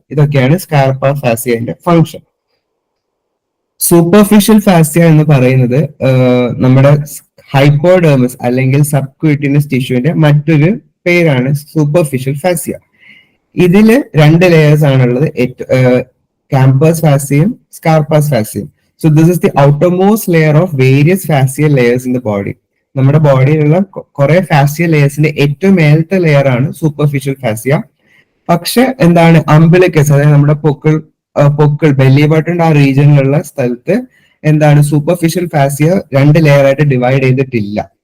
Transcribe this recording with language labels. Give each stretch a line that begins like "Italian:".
Malayalam: ഇതൊക്കെയാണ് സ്കാർപ്പാസ് ഫാസിയന്റെ function. Superficial fascia എന്ന് പറയുന്നത് നമ്മുടെ ഹൈപ്പോഡെർമിസ് അല്ലെങ്കിൽ സബ്ക്യൂട്ടിനസ് ടിഷ്യൂവിന്റെ മറ്റൊരു പേരാണ് സൂപ്പർഫിഷ്യൽ ഫാസിയ. ഇതില് രണ്ട് ലെയേഴ്സ് ആണുള്ളത്, campus ഫാസിയും സ്കാർപ്പാസ് ഫാസിയും.
English: So this is the outermost layer of various fascial layers in the body.
Malayalam: നമ്മുടെ ബോഡിയിലുള്ള കുറെ ഫാസിയ ലെയേഴ്സിന്റെ ഏറ്റവും മേലത്തെ ലെയർ ആണ് സൂപ്പർഫിഷ്യൽ ഫാസിയ. പക്ഷെ എന്താണ് അംബിലിക്കസ്, അതായത് നമ്മുടെ പൊക്കിൾ ബെല്ലി ബട്ടന്റെ ആ റീജിയനിലുള്ള സ്ഥലത്ത് എന്താണ് സൂപ്പർഫിഷ്യൽ ഫാസിയ 2 ലെയർ ആയിട്ട് ഡിവൈഡ് ചെയ്തിട്ടില്ല.